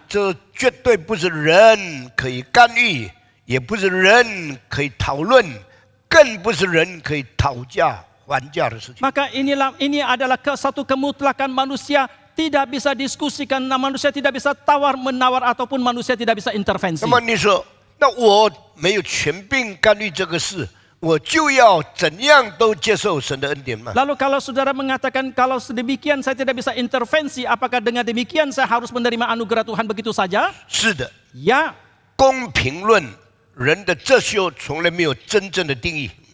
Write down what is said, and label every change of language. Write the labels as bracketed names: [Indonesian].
[Chinese] 这绝对不是人可以干预，也不是人可以讨论，更不是人可以讨价还价的事情。 [Indonesian] Maka ini adalah satu kemutlakan manusia. Tidak bisa diskusikan, manusia tidak bisa tawar menawar ataupun manusia tidak bisa intervensi. [Chinese] 那么你说，那我没有权柄干预这个事，我就要怎样都接受神的恩典吗？ [Indonesian] Lalu kalau saudara mengatakan kalau sedemikian saya tidak bisa intervensi, apakah dengan demikian saya harus menerima anugerah Tuhan begitu saja? [Chinese] 是的， [Indonesian] Ya, [Chinese] 公平论人的哲学从来没有真正的定义。